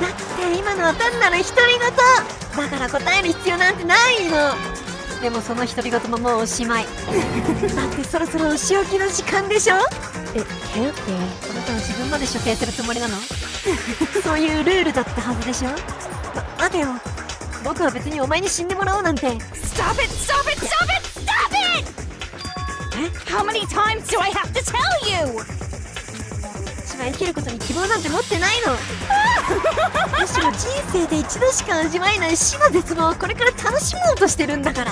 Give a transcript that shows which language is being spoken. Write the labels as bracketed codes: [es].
[ja] だって今のは単なる独り言だから答える必要なんてないの。でもその独り言ももうおしまい。だってそろそろお仕置きの時間でしょ。 [en] it can't be. [ja] あなたは自分まで処刑するつもりなの？そういうルールだったはずでしょ。待てよ。僕は別にお前に死んでもらおうなんて。 [en] Stop it, stop it, stop it, stop it! How many times do I have to tell you? [ja] 私は生きることに希望なんて持ってないの。むしろ人生で一度しか味わえない死の絶望をこれから楽しもうとしてるんだから。